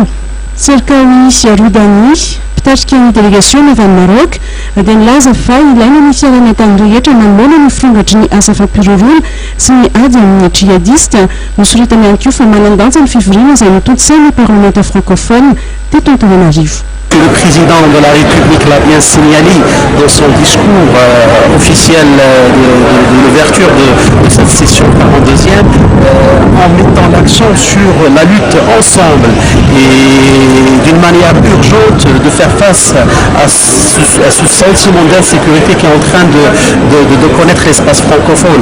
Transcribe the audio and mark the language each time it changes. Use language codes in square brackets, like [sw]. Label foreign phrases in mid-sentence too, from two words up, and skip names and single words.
[mg] Serkaoui Siaroudani pitarika ny délégation avy any Maroc dia nilaza fa ilaina ny fiara-miatany rehetra manoloana ny firongatry ny asa fampiororona sy ny ady amin'ny djihadiste. Nosoritany ihany koa fa manan-danja ny fivoriana izay notodisany [fr] parlement francophone [mg] teto Antananarivo. [fr] Le président de la République l'a bien signalé dans son discours officiel de l'ouverture de cette session 42e, en mettant l'accent sur la lutte ensemble et d'une manière urgente de faire face à ce sentiment d'insécurité qui est en train de connaître l'espace francophone.